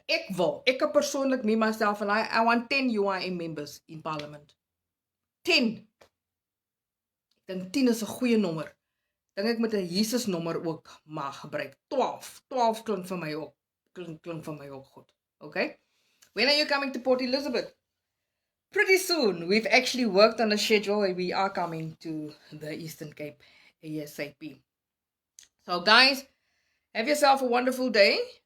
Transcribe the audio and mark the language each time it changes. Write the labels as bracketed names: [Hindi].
[Afrikaans] Ek persoonlik, [English] me myself, and I want 10 UIM members in parliament. 10. [Afrikaans] Ek dink 10 is 'n goeie nommer. Dink ek moet 'n Jesus nommer ook mag gebruik. 12 klink vir my ook. Klink vir my ook goed. Okay? [English] When are you coming to Port Elizabeth? Pretty soon. We've actually worked on a schedule and we are coming to the Eastern Cape ASAP. So guys, have yourself a wonderful day.